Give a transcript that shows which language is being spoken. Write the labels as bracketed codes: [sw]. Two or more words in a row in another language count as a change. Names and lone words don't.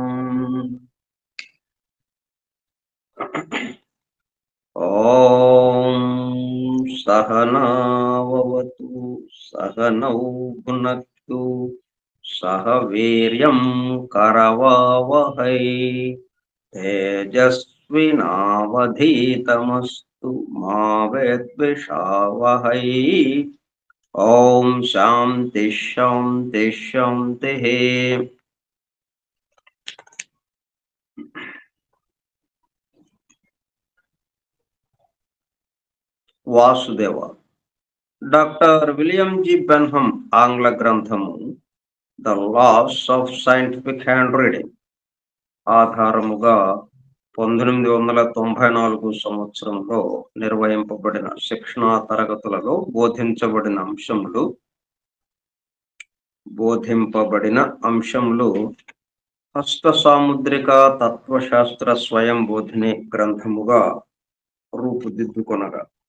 [sa] ॐ सहना भवतु सहनौ भुनक्तु सह वीर्यं करवावहै तेजस्विनावधीतमस्तु मा विद्विषावहै। ओम शांति शांति शांतिः। [te] వాసుదేవ డాక్టర్ విలియం జి బెన్హమ్ ఆంగ్ల గ్రంథము ద లాస్ ఆఫ్ సైంటిఫిక్ హ్యాండ్ రీడింగ్ ఆధారముగా 1994 సంవత్సరంలో నిర్వహింపబడిన శిక్షణా తరగతులలో బోధింపబడిన అంశములు హస్త సాముద్రిక తత్వశాస్త్ర స్వయం బోధిని గ్రంథముగా రూపుదిద్దుకొనగా